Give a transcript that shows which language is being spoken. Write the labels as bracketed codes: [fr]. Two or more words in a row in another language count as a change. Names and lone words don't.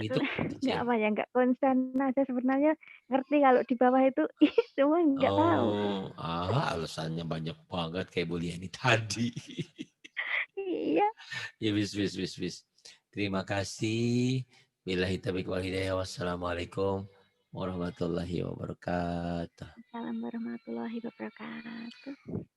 [id] itu enggak kecil. apa ya, enggak konsen aja sebenarnya ngerti kalau di bawah itu cuma enggak tahu. Oh, alasannya banyak banget kayak Bu Liani tadi. Iya. [jv] Ya wis wis wis wis. [id] Terima kasih. [ar] بالله التوفيق والهداية. والسلام عليكم ورحمة الله وبركاته. السلام عليكم ورحمة الله وبركاته.